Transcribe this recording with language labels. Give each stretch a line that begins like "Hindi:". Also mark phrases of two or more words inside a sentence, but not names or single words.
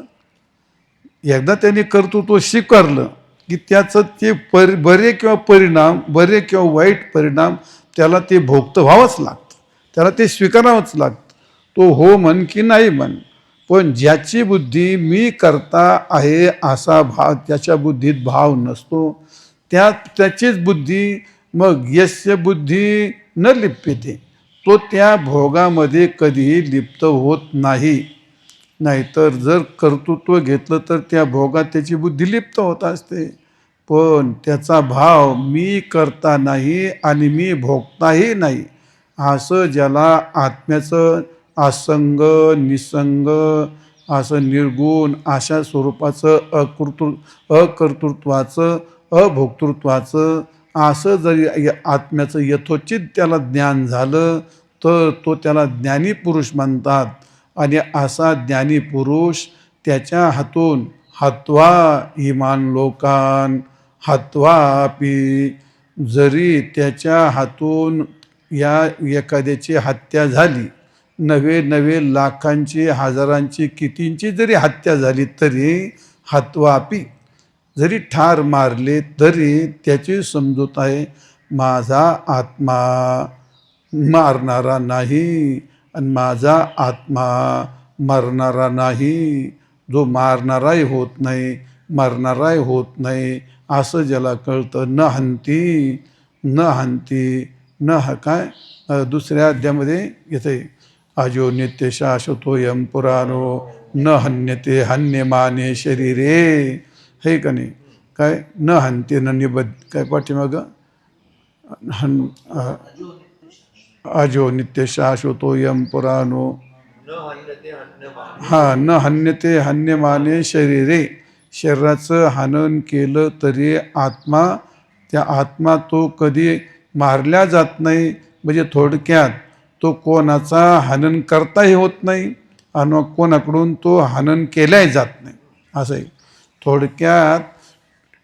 Marathi: एकदा त्याने कर्तृत्व स्वीकारलं की त्याचं ते बरे किंवा परिणाम, बरे किंवा वाईट परिणाम त्याला ते भोगतं व्हावंच लागतं, त्याला ते स्वीकारावंच लागतं. तो हो म्हण की नाही म्हण. पण ज्याची बुद्धी मी करता आहे असा भाव, त्याच्या बुद्धीत भाव नसतो, त्याचीच बुद्धी मग
Sanskrit: यस्य बुद्धी न लिप्यते,
Marathi: तो त्या भोगामध्ये कधीही लिप्त होत नाही. नाहीतर जर कर्तृत्व घेतलं तर त्या भोगात त्याची बुद्धी लिप्त होत असते. पण त्याचा भाव मी करता नाही आणि मी भोगताही नाही, असं ज्याला आत्म्याचं असंग निसंग असं निर्गुण अशा स्वरूपाचं अकर्तृत्वाचं अभोक्तृत्वाचं असं जरी आत्म्याचं यथोचित त्याला ज्ञान झालं तर तो त्याला ज्ञानी पुरुष म्हणतात. आणि असा ज्ञानी पुरुष त्याच्या हातून
Sanskrit: हत्वा इमान लोकान हत्वापि,
Marathi: जरी त्याच्या हातून या एखाद्याची हत्या झाली, नवे नवे लाखांची हजारांची कितींची जरी हत्या झाली तरी हत्वापि, जरी ठार मारले तरी त्याची समजूत आहे माझा आत्मा मारणारा नाही आणि माझा आत्मा मरणारा नाही. जो मारणाराही होत नाही मरणाराही होत नाही असं ज्याला कळतं,
Sanskrit: न हंती न हंती न
Marathi: काय दुसऱ्या अध्यामध्ये येते,
Sanskrit: अजो नित्य शाश्वतो यम पुराणो न हन्यते हन्यमाने शरीरे,
Marathi: हे का नाही.
Sanskrit: काय न हंते न निबद्ध,
Marathi: काय पाठीमागं
Sanskrit: अजो नित्य शाश्वतो यम पुराणो, हा न हन्यते हन्यमाने शरीरे,
Marathi: शरीराचं हनन केलं तरी आत्मा, त्या आत्मा तो कधी मारल्या जात नाही. म्हणजे थोडक्यात तो कोणाचा हनन करताही होत नाही आणि कोणाकडून तो हनन केल्याही जात नाही, असं आहे थोडक्यात.